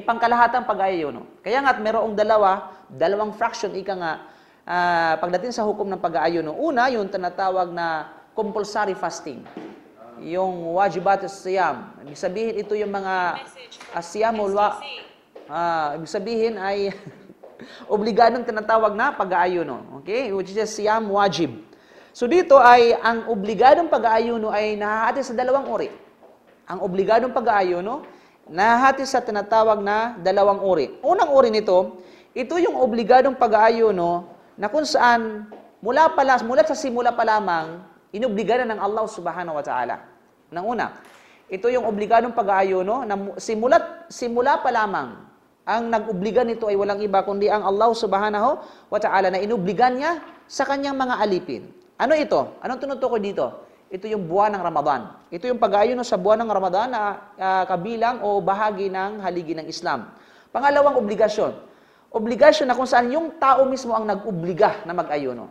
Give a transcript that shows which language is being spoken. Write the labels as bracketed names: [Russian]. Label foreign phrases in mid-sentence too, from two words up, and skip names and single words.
[Filipino] Pangkalahatang pag-aayuno. Kaya nga't merong dalawang fraction, ika nga, pagdating sa hukom ng pag-aayuno. Una, yung tinatawag na [English] compulsory fasting. [Filipino] Yung [Arabic] واجبات صيام. [Filipino] Ibig sabihin, ito yung mga siyamul ibig sabihin ay obligadong tinatawag na pag-aayuno. [English] Okay? Which is [Arabic] صيام واجب. [Filipino] So dito ay, ang obligadong pag-aayuno ay nahahati sa dalawang uri. Ang obligadong pag-aayuno, nahahati sa tinatawag na dalawang uri. Unang uri nito, ito yung obligadong pag-aayuno na kung saan mula sa simula pa lamang, inobliga na ng [Arabic] الله سبحانه وتعالى. [Filipino] Nang una, ito yung obligadong pag-aayuno na simula pa lamang, ang nag-obliga nito ay walang iba kundi ang [Arabic] الله سبحانه وتعالى [Filipino] na inobligan niya sa kanyang mga alipin. Ano ito? Anong tinutukoy dito? Ito yung buwan ng Ramadan. Ito yung pag-aayuno sa buwan ng Ramadan na kabilang o bahagi ng haligi ng Islam. Pangalawang obligasyon. Obligasyon na kung saan yung tao mismo ang nag-obliga na mag-ayuno.